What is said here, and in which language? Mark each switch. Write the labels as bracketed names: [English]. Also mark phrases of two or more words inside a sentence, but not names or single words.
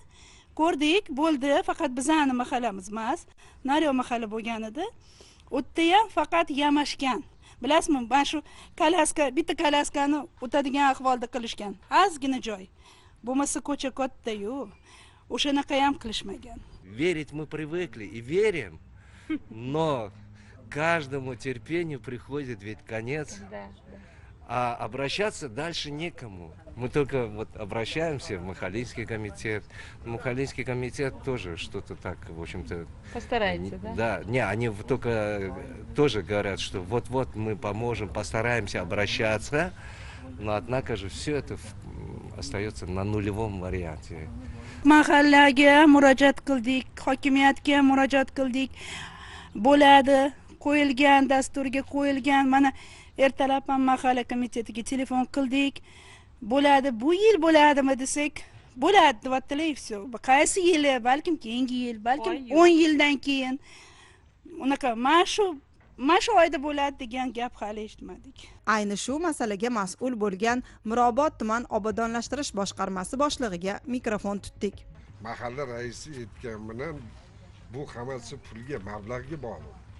[Uzbek] Ko'rdik, bo'ldi, faqat bizani mahallamiz emas, Naryo mahalla bo'lgan edi. O'tda ham faqat yamashgan. Bilasizmi, mana shu bitta kalaskani o'tadigan ahvolda qilishgan. Ozgina joy. Bo'lmasa ko'cha katta-yu. O'shanaqa ham qilishmagan. [Russian] Верить мы привыкли и верим, но каждому терпению приходит ведь конец. Да. А обращаться дальше некому. Мы только вот обращаемся в Махалинский комитет. Махалинский комитет тоже что-то так, в общем-то... Постарается, да? Да, не, они только тоже говорят, что вот-вот мы поможем, постараемся обращаться, но однако же все это остается на нулевом варианте. [Uzbek] Mahallaga murojaat qildik, hokimiyatga murojaat qildik. Bo'ladi, qo'yilgan dasturga qo'yilgan. Mana ertalab ham mahalla komitetiga telefon qildik. Bo'ladi, bu yil bo'ladimi desak, bo'ladi deyaptilar, [Russian] и все. [Uzbek] Qaysi yili? Balkim keyingi yil, balkim 10 yildan keyin. Unaqa mana shu oyda bo'ladi degan gap hali eshitmadik. Ayni shu masalaga mas'ul bo'lgan Mirobod tuman obodonlashtirish boshqarmasi boshlig'iga mikrofon tutdik. Mahalla raisi aytgan bilan bu hammasi pulga, mablag'ga bog'liq.